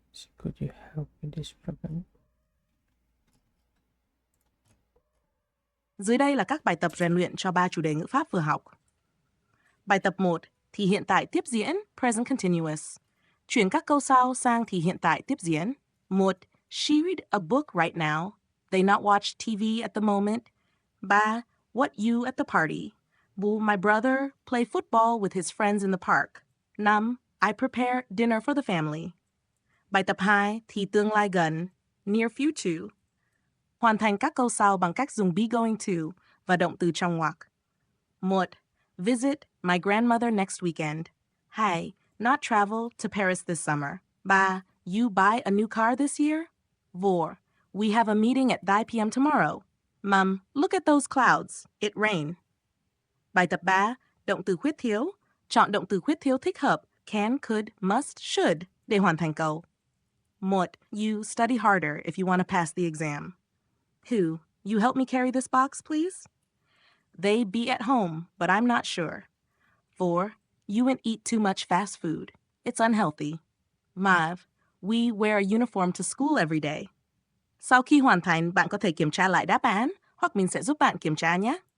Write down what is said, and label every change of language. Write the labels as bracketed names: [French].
[English] So could you help with this problem? [Vietnamese] Dưới đây là các bài tập rèn luyện cho 3 chủ đề ngữ pháp vừa học. Bài tập 1 thì hiện tại tiếp diễn [English] present continuous. [Vietnamese] Chuyển các câu sau sang thì hiện tại tiếp diễn. 1. [English] She read a book right now. They not watch TV at the moment. 3. What you at the party. Will my brother play football with his friends in the park? 5. I prepare dinner for the family. [Vietnamese] Bài tập 2 thì tương lai gần [English] near future. [Vietnamese] Hoàn thành các câu sau bằng cách dùng be going to và động từ trong ngoặc. 1. [English] Visit my grandmother next weekend. 2. Not travel to Paris this summer. 3. You buy a new car this year. 4. We have a meeting at 9 p.m. tomorrow. Mom, look at those clouds. It rain. [Vietnamese] Bài tập 3. Động từ khuyết thiếu. Chọn động từ khuyết thiếu thích hợp can, could, must, should để hoàn thành câu. 1. [English] You study harder if you want to pass the exam. 2. You help me carry this box, please? They be at home, but I'm not sure. 4. You wouldn't eat too much fast food. It's unhealthy. 5. We wear a uniform to school every day. [Vietnamese] Sau khi hoàn thành, bạn có thể kiểm tra lại đáp án, hoặc mình sẽ giúp bạn kiểm tra nhé.